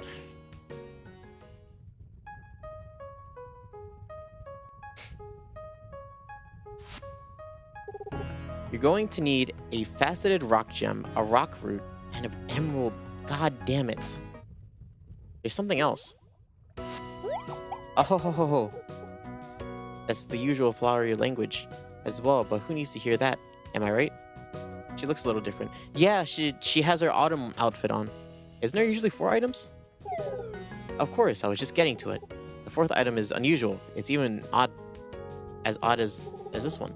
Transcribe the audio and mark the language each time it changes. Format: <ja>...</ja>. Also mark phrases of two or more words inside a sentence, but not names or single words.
<en>You're going to need a faceted rock gem, a rock root, and an emerald. God damn it. There's something else. Oh ho ho ho ho. That's the usual flowery language as well, but who needs to hear that? Am I right? She looks a little different. Yeah, she has her autumn outfit on. Isn't there usually 4 items? Of course, I was just getting to it. The 4th item is unusual. It's even odd as this one.</en>